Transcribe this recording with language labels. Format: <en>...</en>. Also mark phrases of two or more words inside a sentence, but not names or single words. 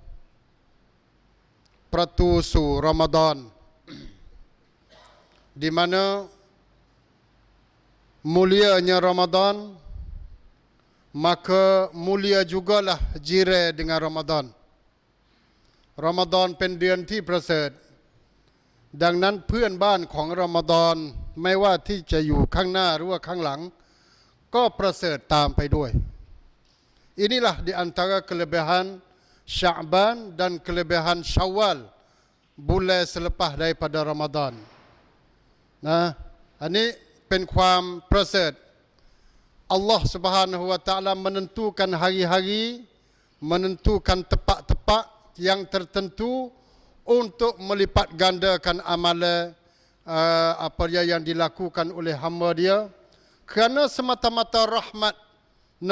<ms>Pratusu Ramadan, di mana mulianya Ramadan, maka mulia jugalah jiran dengan Ramadan.</ms> <th>Ramadan เป็นเดือนที่ประเสริฐดังนั้นเพื่อนบ้านของรอมฎอนไม่ว่าที่จะอยู่ข้างหน้าหรือว่าข้างหลังก็ประเสริฐตามไปด้วย</th> <ms>Inilah di antara kelebihan Sya'ban dan kelebihan Syawal, bulan selepas daripada Ramadan.</ms> <th>อันนี้เป็นความประเสริฐ</th> <ar>الله سبحانه وتعالى</ar> <ms>menentukan hari-hari, menentukan tepat-tepat yang tertentu untuk melipat gandakan amalan apa yang dilakukan oleh hamba dia, kerana semata-mata rahmat, nak</ms>